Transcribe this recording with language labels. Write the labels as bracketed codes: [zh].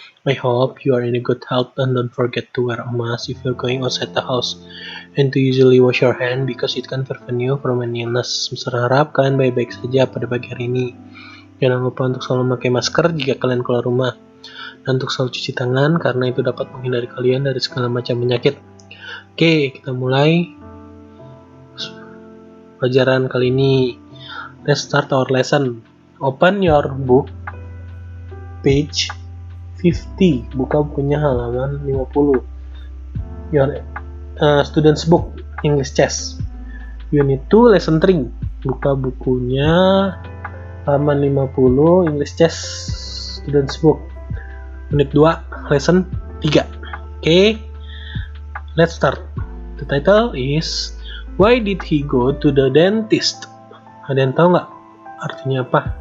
[en] I hope you are in a good health and don't forget to wear a mask if you're going outside the house and to usually wash your hand because it can prevent you from any illness. [id] Harap kalian baik-baik saja pada pagi hari ini. Jangan lupa untuk selalu memakai masker jika kalian keluar rumah dan untuk selalu cuci tangan karena itu dapat menghindari kalian dari segala macam penyakit. Oke, kita mulai pelajaran kali ini. [en] Let's start our lesson. Open your book, page 50. [id] Buka bukunya halaman 50. [en] Your student's book, English Chess. Unit 2, lesson 3. [id] Buka bukunya halaman 50, [en] English Chess, student's book. Unit 2, lesson 3. Oke, let's start. The title is Why did he go to the dentist? [id] Ada yang tahu nggak artinya apa?